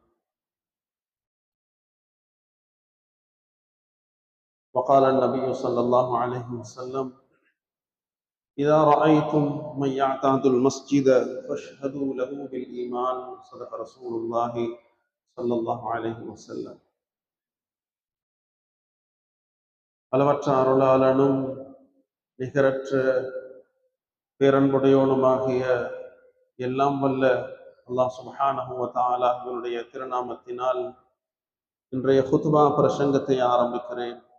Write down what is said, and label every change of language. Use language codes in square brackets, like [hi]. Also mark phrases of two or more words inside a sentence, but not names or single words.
[ar] وقال النبي صلى الله عليه وسلم: إذا رأيتم من يعتاد المسجد فاشهدوا له بالإيمان. صدق رسول الله صلى الله عليه وسلم. [ta] அளவற்ற அருளாளனும் நிகரற்ற பேரன்புடையோனுமாகிய எல்லாம் வல்ல [ar] الله سبحانه وتعالى [ta] திருநாமத்தினால் இன்றைய ஹுத்பா பிரசங்கத்தை ஆரம்பிக்கிறேன்.